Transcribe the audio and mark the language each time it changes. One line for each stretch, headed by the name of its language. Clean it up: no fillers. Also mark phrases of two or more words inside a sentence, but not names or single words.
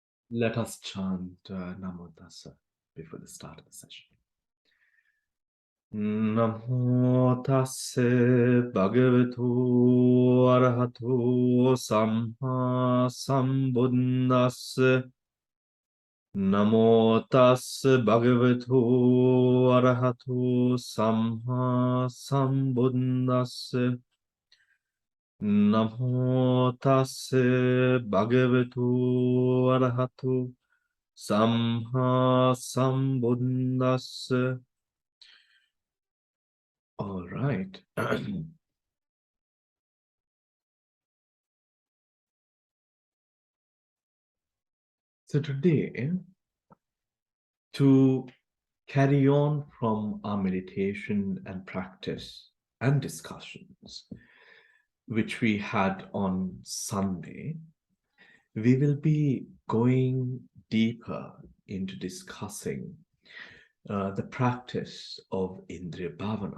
English: Let us chant
Pali: Namo Tassa
English: before the start of the session.
Pali: Namo Tassa Bhagavato Arahato Samma Sambuddhassa. Namo Tassa Bhagavato Arahato Samma Sambuddhassa. Namo Tassa Bhagavato Arahato Samma Sambuddhassa.
English: All right. So today, to carry on from our meditation and practice and discussions, which we had on Sunday, we will be going deeper into discussing the practice of
Pali: Indriya Bhavana.